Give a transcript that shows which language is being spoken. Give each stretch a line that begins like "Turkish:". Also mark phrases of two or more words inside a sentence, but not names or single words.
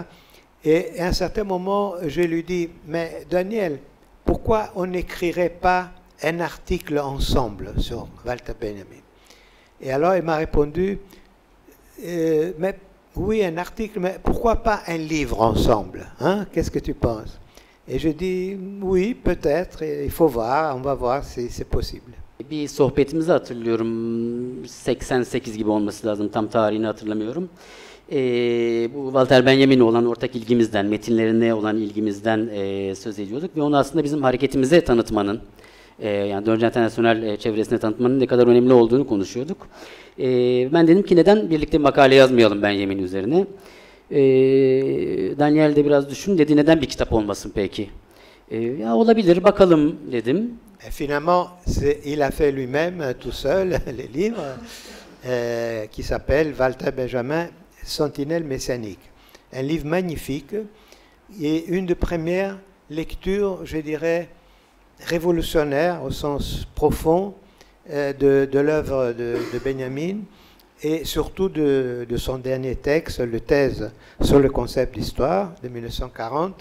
French: Et à un certain moment, je lui dis, mais Daniel, pourquoi on n'écrirait pas un article ensemble sur Walter Benjamin? Et alors il m'a répondu, mais oui, un article, mais pourquoi pas un livre ensemble, hein? Qu'est-ce que tu penses? Et je dis, oui, peut-être, il faut voir, on va voir si c'est possible.
Turkish: Bir sohbetimizi hatırlıyorum. 88 gibi olması lazım. Tam tarihini hatırlamıyorum. Bu Walter Benjamin'e olan ortak ilgimizden, metinlerine olan ilgimizden söz ediyorduk ve onu aslında bizim hareketimize tanıtmanın, yani Dördüncü Internasyonel çevresine tanıtmanın ne kadar önemli olduğunu konuşuyorduk. Ben dedim ki neden birlikte makale yazmayalım Benjamin üzerine. Daniel de biraz düşün dedi, neden bir kitap olmasın peki? Ya olabilir, bakalım dedim.
French: Et finalement, il a fait lui-même tout seul les livres qui s'appelle Walter Benjamin, Sentinelle messianique. Un livre magnifique et une des premières lectures, je dirais, révolutionnaires au sens profond de l'œuvre de Benjamin et surtout de son dernier texte, le thèse sur le concept d'histoire de 1940.